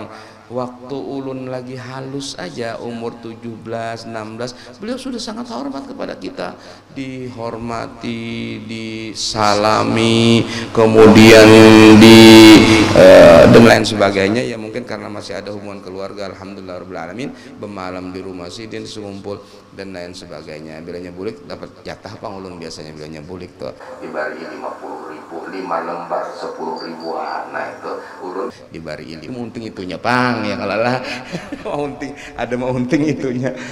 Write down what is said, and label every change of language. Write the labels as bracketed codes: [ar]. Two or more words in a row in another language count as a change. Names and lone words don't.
[id] Waktu ulun lagi halus aja umur 17, 16, beliau sudah sangat hormat kepada kita, dihormati, disalami, kemudian dan lain sebagainya. Ya mungkin karena masih ada hubungan keluarga, [ar] alhamdulillah rabbil alamin, [id] bermalam di rumah sidin sekumpul dan lain sebagainya. [bjn] Bilanya bulik dapat jatah apa ulun biasanya bilanya bulik tuh dibari 50.000 5 lembar 10.000, nah itu ulun dibari ini unting itunya pang ya kalau lah unting ada mau unting itunya.